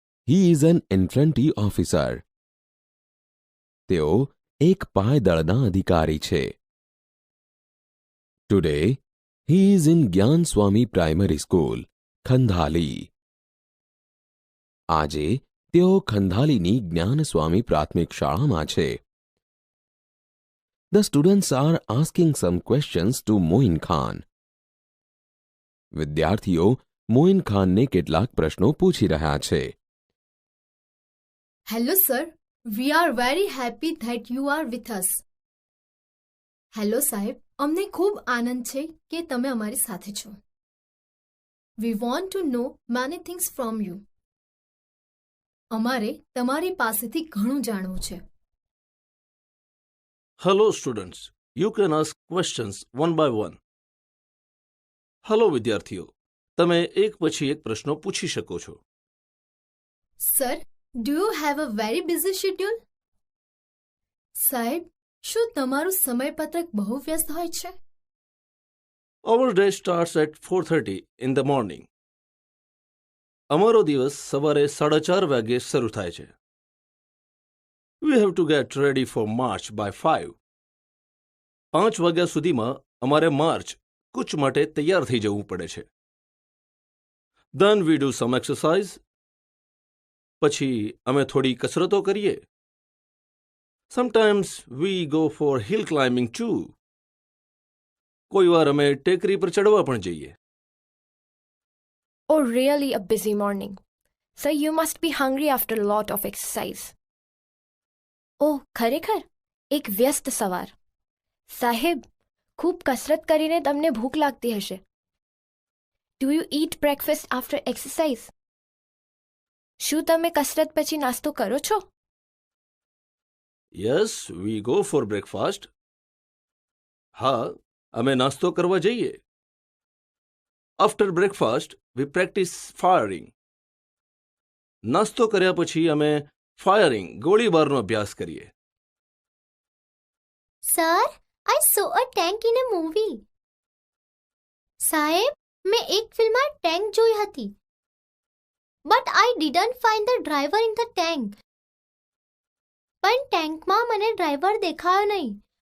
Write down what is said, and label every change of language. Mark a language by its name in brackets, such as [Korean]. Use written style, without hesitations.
[English] He is an infantry officer. [Gujarati] તેઓ એક પાયદળના અધિકારી છે. [English] Today, he is in Gyan Swami Primary School, Khandhali. [Gujarati] આજે તેઓ ખંધાલીની જ્ઞાનસ્વામી પ્રાથમિક શાળામાં છે. [English] The students are asking some questions to Moin Khan. [Gujarati] વિદ્યાર્થીઓ મોઇન ખાનને કેટલાક પ્રશ્નો પૂછી રહ્યા છે. [English] Hello sir, we are very happy that you are with us. [Gujarati] Hello સાહેબ, અમને ખૂબ આનંદ છે કે તમે અમારી સાથે છો. [English] We want to know many things from you. [Gujarati] અમારે તમારી પાસેથી ઘણું જાણવું છે. [English] Hello students, you can ask questions one by one. [Gujarati] Hello વિદ્યાર્થીઓ, તમે એક પછી એક પ્રશ્નો પૂછી શકો છો. [English] Sir, do you have a very busy schedule? [Gujarati] સાહેબ, શું તમારું સમયપત્રક બહુ વ્યસ્ત હોય છે? [English] Our day starts at 4:30 in the morning. [Gujarati] અમારો દિવસ સવારે 4:30 વાગે શરૂ થાય છે. [English] We have to get ready for march by 5. [Gujarati] 5 વાગ્યા સુધીમાં અમારે માર્ચ કૂચ માટે તૈયાર થઈ જવું પડે છે. [English] Then we do some exercise. [Gujarati] પછી અમે થોડી કસરતો કરીએ. [English] Sometimes we go for hill climbing too. [Gujarati] કોઈ વાર અમે ટેકરી પર ચડવા પણ જઈએ. [English] Oh, really a busy morning. So you must be hungry after a lot of exercise. [Gujarati] Oh, ખરેખર એક વ્યસ્ત સવાર. સાહેબ, ખૂબ કસરત કરીને તમને ભૂખ લાગતી હશે. [English] Do you eat breakfast after exercise? [Gujarati] શું તમે કસરત પછી નાસ્તો કરો છો? [English] Yes, we go for breakfast. [Gujarati] હા, અમે નાસ્તો કરવા જઈએ. [English] After breakfast, we practice firing. [Gujarati] નાસ્તો કર્યા પછી અમે ફાયરિંગ ગોળીબારનો અભ્યાસ કરીએ. [English] Sir, I saw a tank in a movie. [Gujarati] સાહેબ, મેં એક ફિલ્મમાં ટેન્ક જોઈ હતી. [English] But I didn't find the driver in the tank. [Gujarati] પણ ટેન્કમાં મને ડ્રાઈવર દેખાયો નહીં.